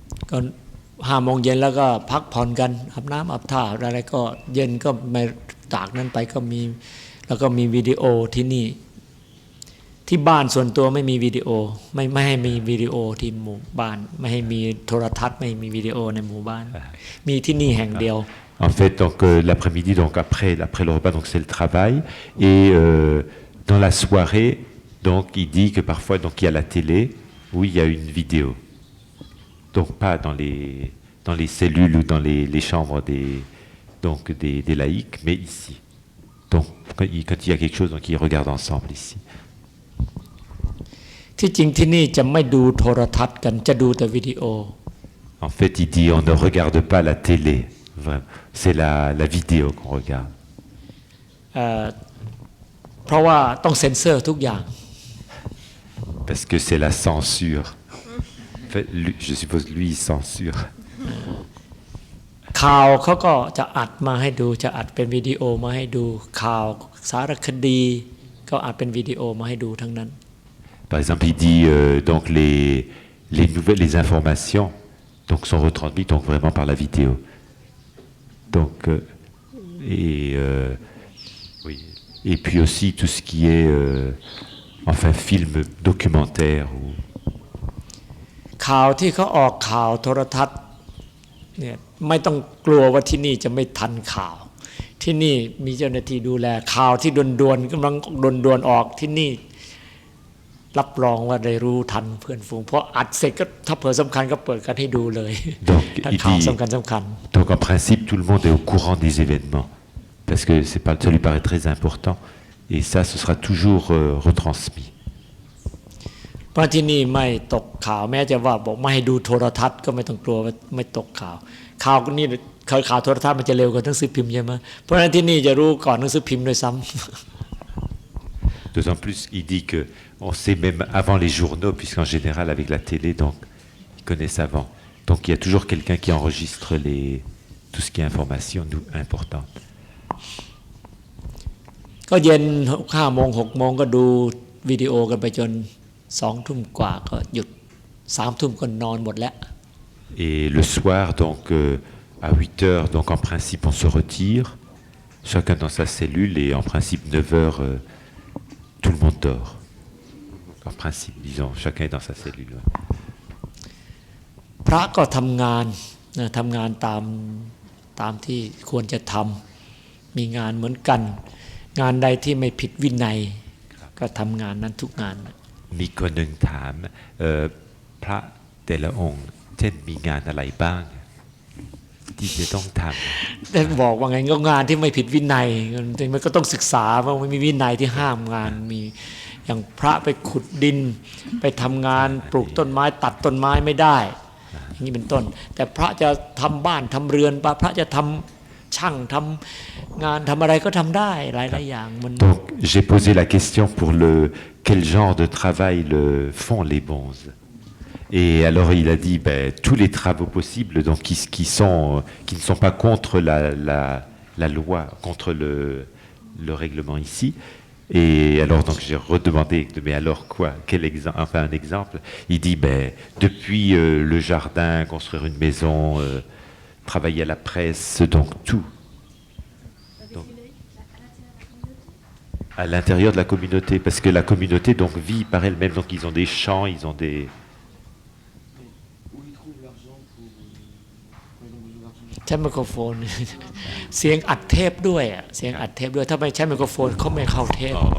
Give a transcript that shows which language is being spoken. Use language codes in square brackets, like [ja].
[th] ก็5:00 นเย็นแล้วก็พักผ่อนกันอาบน้ำอาบท่าอะไรก็เย็นก็ไม่จากนั้นไปก็มีแล้วก็มีวิดีโอที่นี่ที่บ้านส่วนตัวไม่มีวิดีโอไม่ให้มีวิดีโอที่หมู่บ้านไม่ให้มีโทรทัศน์ไม่มีวิดีโอในหมู่บ้านมีที่นี่แห่งเดียว [fr] En fait donc l'après-midi donc après le repas donc c'est le travail et dans la soirée donc il dit que parfois donc il y a la télé où il y a une vidéo. Donc pas dans les cellules ou dans les chambres des laïcs, mais ici. Donc quand il y a quelque chose, donc ils regardent ensemble ici. [th] ที่จริงที่นี่จะไม่ดูโทรทัศน์กันจะดูแต่วิดีโอ [fr] En fait, il dit on ne regarde pas la télé, c'est la vidéo qu'on regarde. [th] เพราะว่าต้องเซ็นเซอร์ทุกอย่าง [fr] Parce que c'est la censure. En fait, je suppose lui il censure. [th] ข่าวเขาก็จะอัดมาให้ดูจะอัดเป็นวิดีโอมาให้ดูข่าวสารคดีก็อัดเป็นวิดีโอมาให้ดูทั้งนั้น [fr] Par exemple, il dit donc les nouvelles, les informations donc sont retransmises donc vraiment par la vidéo. Donc oui. Et puis aussi tout ce qui est enfin film documentaire ou [th] ข่าวที่เขาออกข่าวโทรทัศน์เนี่ยไม่ต้องกลัวว่าที่นี่จะไม่ทันข่าวที่นี่มีเจ้าหน้าที่ดูแลข่าวที่ด่วนๆกำลังด่วนๆออกที่นี่รับรองว่าได้รู้ทันเพื่อนฝูงเพราะอัดเสร็จก็ถ้าเผื่อสำคัญก็เปิดกันให้ดูเลย [fr] donc [th] ถ้า [fr] il [th] ข่าว [fr] dit [th] สำคัญ [fr] donc en principe tout le monde est au courant des événements parce que c'est pas ça lui paraît très important et ça ce sera toujours retransmis. [th] เพราะที่นี่ไม่ตกข่าวแม้จะว่าบอกไม่ให้ดูโทรทัศน์ก็ไม่ต้องกลัวว่าไม่ตกข่าวข่าวนี่ข่าวโทรทัศน์มันจะเร็วกว่าหนังสือพิมพ์ใช่ไหมเพราะฉะนั้นที่นี่จะรู้ก่อนหนังสือพิมพ์ด้วยซ้ำ [fr] D'autant plus, il dit que on sait même avant les journaux, puisqu'en général avec la télé, donc ils connaissent avant. Donc il y a toujours quelqu'un qui enregistre tout ce qui est information importante. [th] ก็เย็น5 โมง 6 โมงก็ดูวิดีโอกันไปจน2 ทุ่มกว่าก็หยุด3 ทุ่มก็นอนหมดแล้ว [fr] Et le soir, donc à 8 heures, donc en principe on se retire, chacun dans sa cellule, et en principe 9 heures, tout le monde dort. En principe, disons, chacun est dans sa cellule. Ouais. [th] พระก็ทำงานนะทำงานตามที่ควรจะทำมีงานเหมือนกัน งานใดที่ไม่ผิดวินัยก็ทำงานนั้นทุกงาน มีคนหนึ่งถามพระแต่ละองค์เช่นมีงานอะไรบ้างที่จะต้องทำ แต่บอกว่าไงก็งานที่ไม่ผิดวินัยมันก็ต้องศึกษาว่ามันมีวินัยที่ห้ามงานมีอย่างพระไปขุดดินไปทำงานปลูกต้นไม้ตัดต้นไม้ไม่ได้อย่างนี้เป็นต้นแต่พระจะทำบ้านทำเรือนพระจะทำช่างทำงานทำอะไรก็ทำได้หลายๆอย่างมัน [fr] Donc j'ai posé la question pour quel genre de travail font les bonzes. Et alors il a dit tous les travaux possibles donc qui ne sont pas contre la loi, contre le règlement ici. Et alors donc j'ai redemandé mais alors quoi, quel exemple, enfin un exemple. Il dit depuis le jardin, construire une maison, travailler à la presse, donc tout. Donc, à l'intérieur de la communauté, parce que la communauté donc vit par elle-même, donc ils ont des champs, ils ont des [th] ใช้ไมโครโฟน เสียงอัดเทปด้วยเสียงอัดเทปด้วยถ้าไม่ใช้ไมโครโฟนเขาไม่เข้าเทป